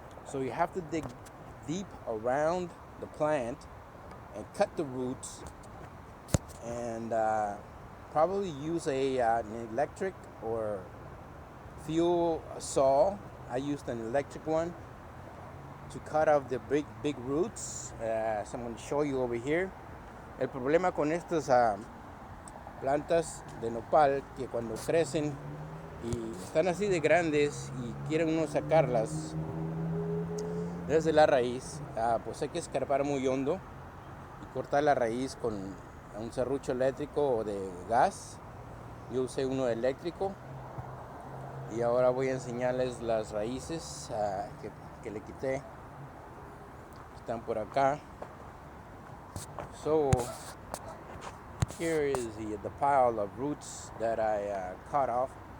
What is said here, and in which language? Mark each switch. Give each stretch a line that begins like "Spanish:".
English: So you have to dig deep around the plant and cut the roots, and probably use an electric or fuel saw. I used an electric one to cut off the big roots. So I'm going to show you over here.
Spanish: El problema con estas plantas de nopal, que cuando crecen y están así de grandes y quieren uno sacarlas desde la raíz, pues hay que escarbar muy hondo y cortar la raíz con un serrucho eléctrico o de gas. Yo usé uno eléctrico y ahora voy a enseñarles las raíces que le quité. Están por acá.
English: So here is the pile of roots that I cut off.